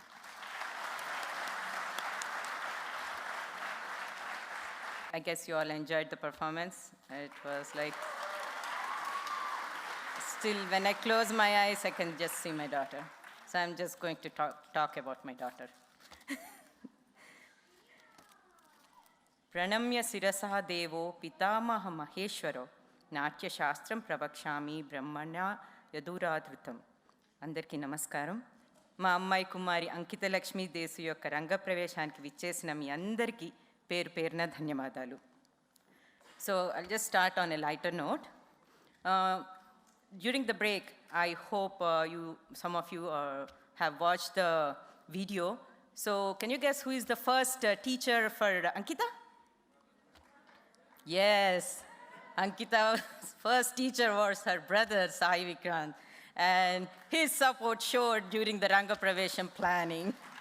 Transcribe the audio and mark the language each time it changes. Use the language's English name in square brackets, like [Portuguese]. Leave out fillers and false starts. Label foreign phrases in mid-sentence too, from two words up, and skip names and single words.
[English] I guess you all enjoyed the performance. It was like, still when I close my eyes, I can just see my daughter. So I'm just going to talk about my daughter. [Sanskrit] प्रणम्य शिरसा देवौ पितामह महेश्वरौ नाट्य शास्त्रं प्रवक्ष्यामि ब्रह्मणा यदुदाहृतम्. [Telugu] అందరికీ నమస్కారం. మా అమ్మాయి కుమారి అంకిత లక్ష్మి దేసు యొక్క రంగ ప్రవేశానికి విచ్చేసిన మీ అందరికీ పేరున ధన్యవాదాలు. [English] So I'll just start on a lighter note. during the break, I hope some of you have watched the video. So can you guess who is the first teacher for Ankita? Yes, Ankita's first teacher was her brother, Sai Vikrant, and his support showed during the [Telugu] రంగ ప్రవేశం [English] planning.